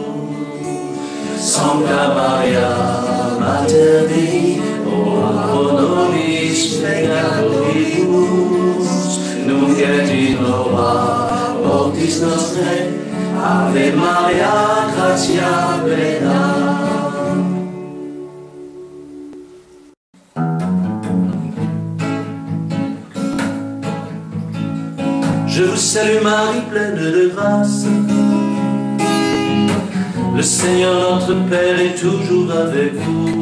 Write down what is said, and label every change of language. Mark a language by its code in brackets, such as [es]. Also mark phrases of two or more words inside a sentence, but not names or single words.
[la] Sancta Maria, Mater Dei, ora pro nobis peccatoribus, nunc et in hora mortis nostrae. Ave Maria, gratia plena. [fr] Je vous salue Marie, pleine de grâce. Le Seigneur notre Père est toujours avec vous.